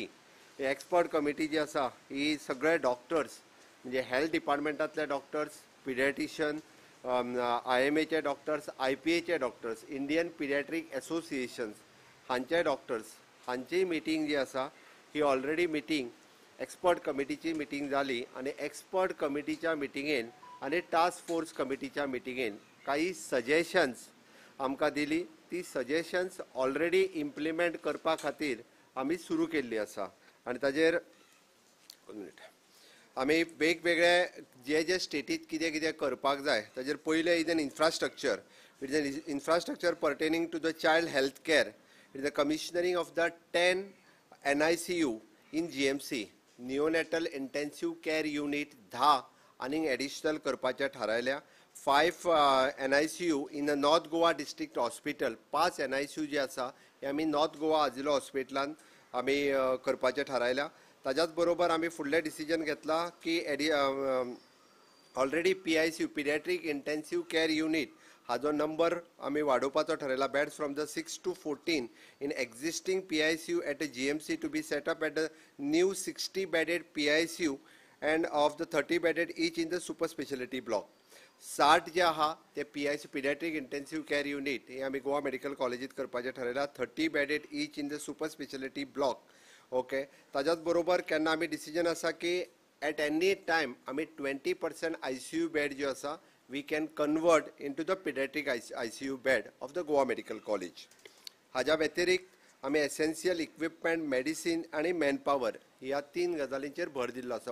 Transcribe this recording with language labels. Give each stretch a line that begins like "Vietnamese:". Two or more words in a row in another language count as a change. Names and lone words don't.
English: expert committee
Konkani: जी आसा ही सगळे डॉक्टर्स म्हणजे
English: health departmentantle doctors, pediatrician,
Konkani: IMAचे डॉक्टर्स, IPAचे डॉक्टर्स, इंडियन पिडियाट्रीक एसोसिएशन्स हांचे डॉक्टर्स हांची मिटींग जी आसा ही
English: already meeting expert committeechi meeting
Konkani: जाली आनी
English: expert committeechya meetingen
Konkani: आनी
English: task force committeechya meetingen
Konkani: काही सजेशन्स आमकां दिली. ती
English: suggestions already implement
Konkani: करपा खातीर आमी सुरू केल्ली आसा आनी ताजेर आमी वेगवेगळे जे स्टेटीत कितें कितें करपाक जाय ताजेर पयलें
English: is an infrastructure. it is an infrastructure pertaining to the child health care. it is the commissioning of the 10 NICU in GMC neonatal intensive care unit 10
Konkani: आनीक एडिशनल करपाचें थारायल्या.
English: 5 NICU in the North Goa District Hospital.
Konkani: 5 NICU जे आसा हे आमी नॉर्थ गोवा आजिलो हॉस्पिटलान आमी करपाचें थारायल्या. ताच्याच बरोबर आमी फुडलें डिसिजन घेतला की ऑलरेडी PICU
English: pediatric intensive care unit
Konkani: हाजो नंबर आमी वाडोवपाचो थारायला.
English: beds from the 6 to 14 in existing PICU at GMC to be set up at the new 60 bedded PICU and of the 30 bedded each in the super specialty block.
Konkani: 60 जे आहा ते PICU
English: pediatric intensive care unit
Konkani: हे आमी गोवा मेडिकल कॉलेजीत करपाचें थारायला.
English: 30 bedded each in the super specialty block.
Konkani: ओके. ताच्याच बरोबर केन्ना आमी डिसिजन आसा की
English: at any time
Konkani: आमी 20% ICU बेड जो आसा
English: we can convert into the pediatric ICU bed of the Goa Medical College.
Konkani: हाज्या व्यतिरिक्त आमी
English: essential equipment, medicine
Konkani: आनी मॅनपावर ह्या 3 गजालींचेर भर दिल्लो आसा.